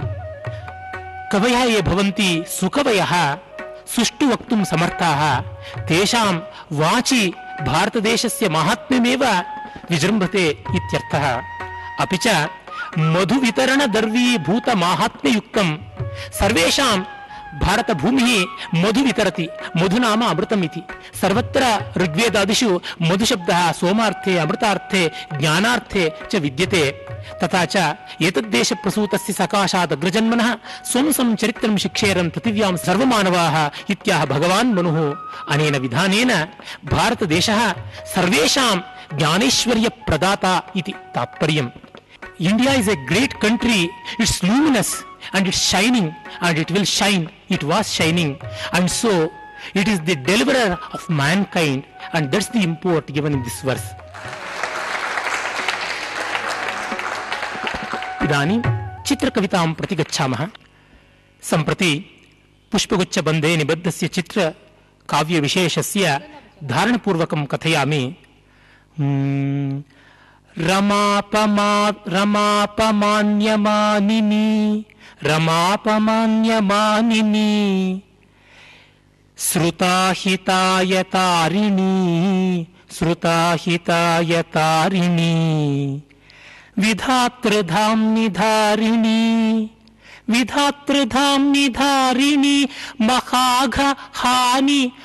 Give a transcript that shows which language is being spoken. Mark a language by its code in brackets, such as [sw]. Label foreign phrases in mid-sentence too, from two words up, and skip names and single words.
[sa] कवयः ये भवन्ति सुकवयः सुष्ठु वक्तुं समर्थाः, तेषां वाचि भारतदेशस्य माहात्म्यमेव विजृम्भते इत्यर्थः. अपि च मधुवितरणदर्वीभूतमाहात्म्ययुक्तं सर्वेषां ಭಾರತ ಭೂಮಿ ಮಧು ವಿತರತಿ ಮಧು ನಾಮ ಅಮೃತಮಿತಿ ಸರ್ವತ್ರ ಋಗ್ವೇದಾದಿಷು ಮಧು ಶಬ್ದ ಸೋಮಾರ್ಥೆ ಅಮೃತಾರ್ಥೆ ಜ್ಞಾನಾರ್ಥೆ ಚ ವಿದ್ಯತೆ ತಥಾ ಚ ಏತದ್ದೇಶ ಪ್ರಸೂತಸ್ಯ ಸಕಾಶಾತ್ ಅಗ್ರಜನ್ಮನಃ ಸ್ವಂ ಸಂಚರಿತ್ರಂ ಶಿಕ್ಷೇರನ್ ಪೃಥಿವ್ಯಾಂ ಸರ್ವಮಾನವಾಃ ಇತ್ಯಾಹ ಭಗವಾನ್ ಮನುಃ ಅನೇನ ವಿಧಾನೇನ ಭಾರತ ದೇಶಃ ಸರ್ವೇಷಾಂ ಜ್ಞಾನೇಶ್ವರ್ಯ ಪ್ರದಾತಾ ಇತಿ ತಾತ್ಪರ್ಯಂ. [en] India is a great country. It's luminous and it's shining and it will shine. It was shining, and so it is the deliverer of mankind, and that's the import given in this verse. [sa] इदानीं चित्रकवितां प्रति गच्छामः. सम्प्रति पुष्पगुच्छबन्धे निबद्धस्य चित्रकाव्यविशेषस्य धारणपूर्वकं कथयामि. रमापमान्यमानिनी श्रुताहितायतारिणी विधातृधाम्निधारिणी महाघहानि